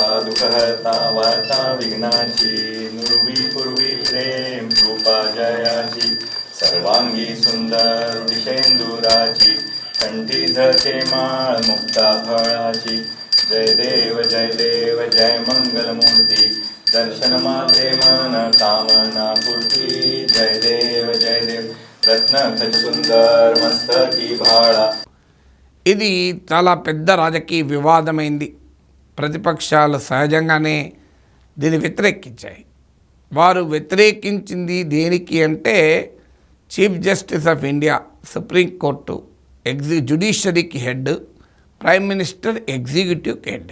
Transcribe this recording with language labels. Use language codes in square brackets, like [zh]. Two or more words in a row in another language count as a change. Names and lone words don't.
[mr] दुःखहर्ता वार्ता विघ्नाची नुर्वी पूर्वी प्रेम रूपा जयाची सर्वांगी सुंदर विषेंदुराची कंठी धरते माळ मुक्ता फळाची जय देव जय मंगल मूर्ती दर्शन मात्रे मन कामना पूर्ती जय देव रत्न खच सुंदर मस्तकी भाळा. [te] ఇది చాలా పెద్ద రాజకీయ వివాదమైంది. ప్రతిపక్షాలు సహజంగానే దీన్ని వ్యతిరేకించాయి. వారు వ్యతిరేకించింది దేనికి అంటే చీఫ్ జస్టిస్ ఆఫ్ ఇండియా సుప్రీంకోర్టు జ్యుడిషియరీకి హెడ్, ప్రైమ్ మినిస్టర్ ఎగ్జిక్యూటివ్కి హెడ్.